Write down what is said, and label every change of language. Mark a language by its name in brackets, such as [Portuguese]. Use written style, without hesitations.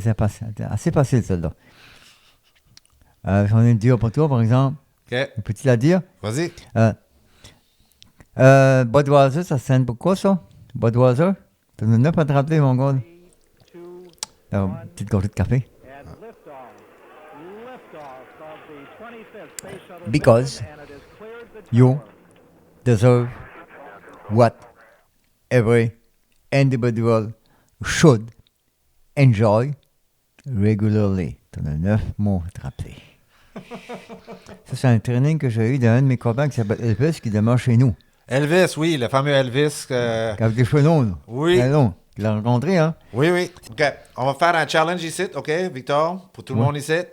[French] C'est assez facile, celle-là. J'en ai une dire pour toi, par exemple. OK. Peux-tu la dire? Vas-y. Budweiser, ça sonne pour quoi, ça? Budweiser? Tu n'en as pas te rappeler, mon gars. Alors, petite gorgée de café. [English] Because you deserve what every individual should enjoy regularly. [French] Tu en as 9 mots à te rappeler. Ça, c'est un training que j'ai eu d'un de mes copains qui s'appelle Elvis, qui demeure chez nous. Elvis, oui, le fameux Elvis. Avec des cheveux longs, là. Oui. Très longs. Tu l'as rencontré, hein? Oui, oui. OK. On va faire un challenge ici, OK, Victor, pour tout le monde ici.